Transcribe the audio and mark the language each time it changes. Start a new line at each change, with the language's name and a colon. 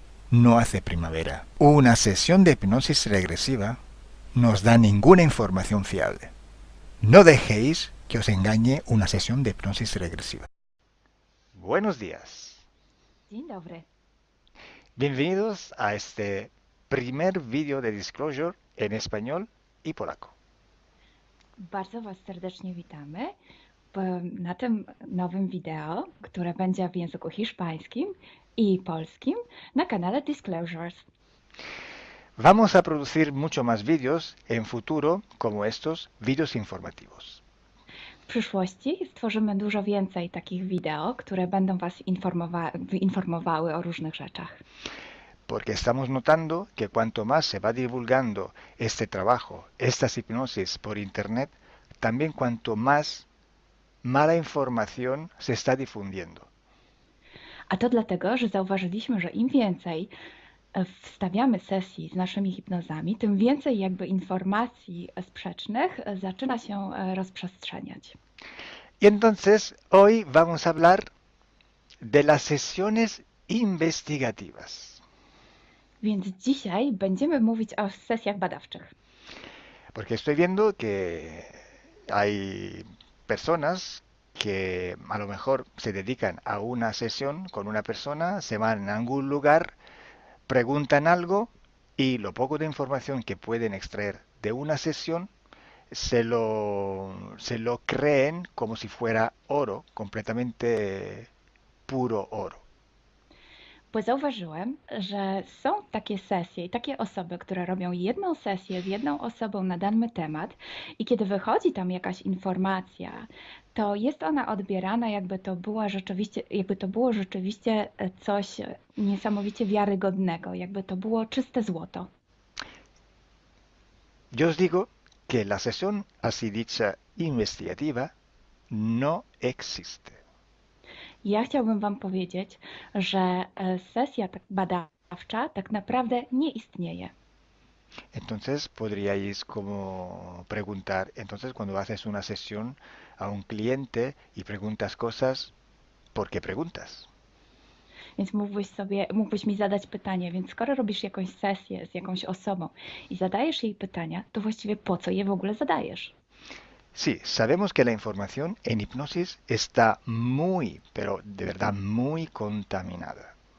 Spanish: no hace primavera. Una sesión de hipnosis regresiva no os da ninguna información fiable. No dejéis que os engañe una sesión de hipnosis regresiva. Buenos días.
Polish: Dzień dobry.
Spanish: Bienvenidos a este primer vídeo de Disclosure en español y polaco.
Polish: Bardzo Was serdecznie witamy na tym nowym wideo, które będzie w języku hiszpańskim i polskim na kanale Disclosures.
Spanish: Vamos a producir mucho más vídeos en futuro como estos vídeos informativos.
Polish: W przyszłości stworzymy dużo więcej takich wideo, które będą Was informowały o różnych rzeczach.
Spanish: Porque estamos notando que cuanto más se va divulgando este trabajo, estas hipnosis por internet, también cuanto más mala información se está difundiendo.
Polish: A to dlatego, że zauważyliśmy, że im więcej wstawiamy sesji z naszymi hipnozami, tym więcej jakby informacji sprzecznych zaczyna się rozprzestrzeniać.
Spanish: Y entonces hoy vamos a hablar de las sesiones investigativas.
Polish: Więc dzisiaj będziemy mówić o sesjach badawczych.
Spanish: Porque estoy viendo que hay personas que a lo mejor se dedican a una sesión con una persona, se van a algún lugar, preguntan algo y lo poco de información que pueden extraer de una sesión se lo creen como si fuera oro, completamente puro oro.
Polish: Bo zauważyłem, że są takie sesje i takie osoby, które robią jedną sesję z jedną osobą na dany temat i kiedy wychodzi tam jakaś informacja, to jest ona odbierana jakby to było rzeczywiście coś niesamowicie wiarygodnego, jakby to było czyste złoto.
Spanish: Yo os digo que la sesión así dicha investigativa no existe.
Polish: Ja chciałbym Wam powiedzieć, że sesja badawcza tak naprawdę nie istnieje.
Spanish: Entonces podríais como preguntar, entonces cuando haces una sesión a un cliente y preguntas cosas, ¿por qué preguntas?
Polish: Więc mógłbyś mi zadać pytanie, więc skoro robisz jakąś sesję z jakąś osobą i zadajesz jej pytania, to właściwie po co je w ogóle zadajesz?
Spanish: Sí, sabemos que la información en hipnosis está muy, pero de verdad muy contaminada.